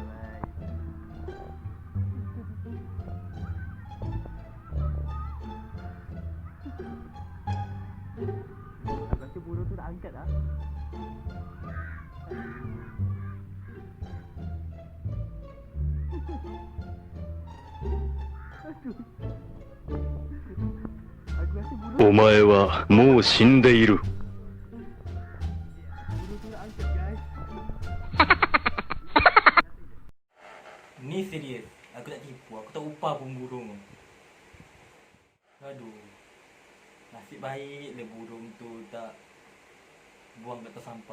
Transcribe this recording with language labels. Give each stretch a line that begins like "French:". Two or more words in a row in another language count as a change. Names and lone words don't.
Malay: Aku rasa burung tu tak angkat lah. Aku rasa burung
Japanese: お前はもう死んでいる。
Malay: tu tak angkat guys. Ni serius. Aku tak tipu. Aku tak upah pun burung tu. Aduh. Nasib baik le burung tu tak buang kat atas sampah.